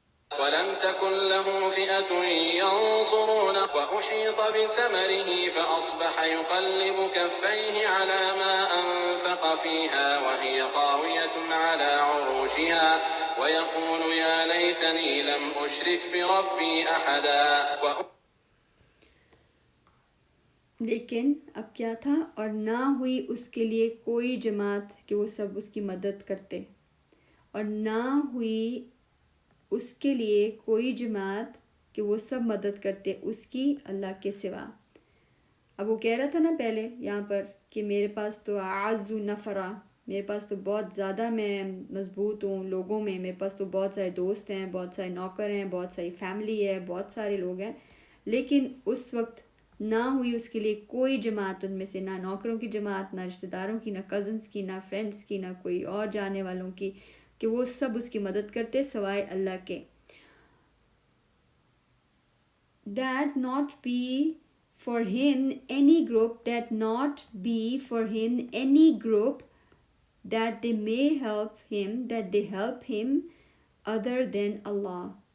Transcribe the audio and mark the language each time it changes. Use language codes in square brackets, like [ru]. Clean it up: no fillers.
[ar] ولم تكن له فئة ينصرونه وأحيط بثمره فأصبح يقلب كفيه على ما أنفق فيها وهي خاوية على عروشها ويقول يا ليتني لم أشرك بربي أحدا. [ur] لیکن اب کیا تھا، اور نہ ہوئی اس کے لیے کوئی جماعت کہ وہ سب اس کی مدد کرتے، اور نہ ہوئی اس کے لیے کوئی جماعت کہ وہ سب مدد کرتے اس کی اللہ کے سوا. اب وہ کہہ رہا تھا نا پہلے یہاں پر کہ میرے پاس تو [ar] اعز نفرا، [ur] میرے پاس تو بہت زیادہ میں مضبوط ہوں لوگوں میں، میرے پاس تو بہت سارے دوست ہیں، بہت سارے نوکر ہیں، بہت ساری فیملی ہے، بہت سارے لوگ ہیں. لیکن اس وقت نہ ہوئی اس کے لیے کوئی جماعت ان میں سے، نہ نوکروں کی جماعت، نہ رشتہ داروں کی، نہ کزنس کی، نہ فرینڈس کی، نہ کوئی اور جانے والوں کی، کہ وہ سب اس کی مدد کرتے سوائے اللہ کے. [en] That not be for him any group, that not be for him any group that they may help him, that they help him other than Allah.